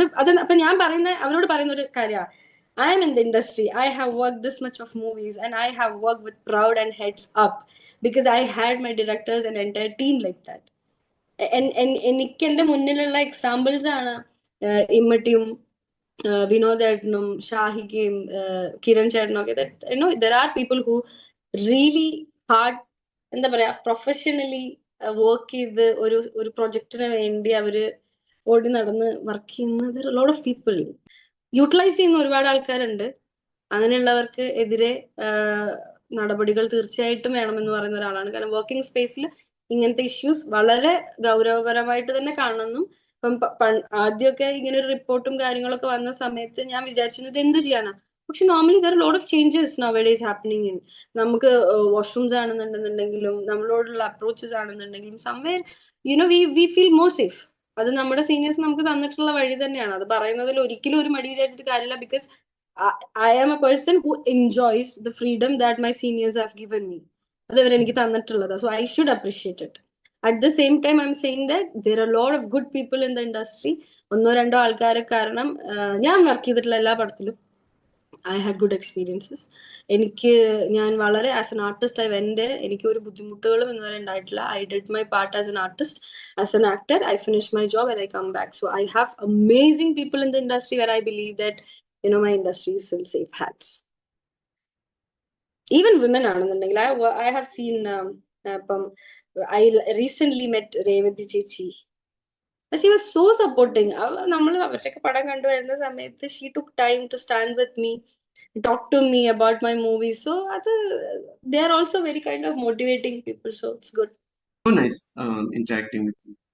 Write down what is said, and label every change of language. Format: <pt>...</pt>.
<ml>അത് അപ്പൊ ഞാൻ അവരോട് പറയുന്ന ഒരു കാര്യമാണ്,</ml> <en>I am in the industry. I have worked this much of movies and I have worked with proud and heads up because I had my directors and entire team like that.</en> <ml>എനിക്ക് എന്റെ മുന്നിലുള്ള examples ആണ് ഇമ്മട്ടിയും വിനോദേട്ടനും ഷാഹിക്കയും കിരൺ ചേട്ടനും ഒക്കെ.</ml> <en>there are people who really hard</en> <ml>എന്താ പറയാ professionally work ചെയ്ത് ഒരു പ്രൊജക്ടിന് വേണ്ടി അവര് ഓടി നടന്ന് വർക്ക് ചെയ്യുന്ന ലോട്ട് ഓഫ് പീപ്പിൾ. യൂട്ടിലൈസ് ചെയ്യുന്ന ഒരുപാട് ആൾക്കാരുണ്ട്. അങ്ങനെയുള്ളവർക്ക് എതിരെ നടപടികൾ തീർച്ചയായിട്ടും വേണമെന്ന് പറയുന്ന ഒരാളാണ്. കാരണം വർക്കിംഗ് സ്പേസിൽ ഇങ്ങനത്തെ ഇഷ്യൂസ് വളരെ ഗൗരവപരമായിട്ട് തന്നെ കാണുന്നു. ഇപ്പം ആദ്യമൊക്കെ ഇങ്ങനെ ഒരു റിപ്പോർട്ടും കാര്യങ്ങളൊക്കെ വന്ന സമയത്ത് ഞാൻ വിചാരിച്ചിരുന്നത് എന്ത് ചെയ്യാനാ. പക്ഷെ</ml> <en>Normally there lot of changes nowadays happening in.</en> <ml>നമുക്ക് വാഷ്റൂംസ് ആണെന്നുണ്ടെന്നുണ്ടെങ്കിലും നമ്മളോടുള്ള അപ്രോച്ചസ് ആണെന്നുണ്ടെങ്കിലും</ml> <en>Somewhere we feel more safe.</en> <ml>അത് നമ്മുടെ സീനിയേഴ്സ് നമുക്ക് തന്നിട്ടുള്ള വഴി തന്നെയാണ്. അത് പറയുന്നതിൽ ഒരിക്കലും ഒരു മടി വിചാരിച്ചിട്ട് കാര്യമില്ല.</ml> <en>Because I am a person who enjoys the freedom that my seniors have given me.</en> <ml>അത് അവരെനിക്ക് തന്നിട്ടുള്ളത്.</ml> <en>So I should appreciate it. At the same time, I'm saying that there are a lot of good people in the industry.</en> <ml>ഒന്നോ രണ്ടോ ആൾക്കാരെ കാരണം ഞാൻ work ചെയ്തിട്ടുള്ള എല്ലാ പടത്തിലും</ml> <en>I had good experiences.</en> <ml>ഞാൻ വളരെ</ml> <en>as an artist</en> <ml>എനിക്ക് ഒരു ബുദ്ധിമുട്ടുകളും ഇന്നുവരെ ഉണ്ടായിട്ടില്ല.</ml> <en>I did my part as an artist, as an actor. I finish my job and I come back. So I have amazing people in the industry where I believe that my industry is in safe hands. Even women ആണെന്നുണ്ടെങ്കിൽ I have seen ഇപ്പം I recently met Revati chechi. She was so supporting.</en> <ml>നമ്മൾ അവരുടെയൊക്കെ പടം കണ്ടുവരുന്ന സമയത്ത്</ml> <en>she took time to stand with me, talk to me about my movies. So they are also very kind of motivating people. So it's good. So nice interacting with you.</en>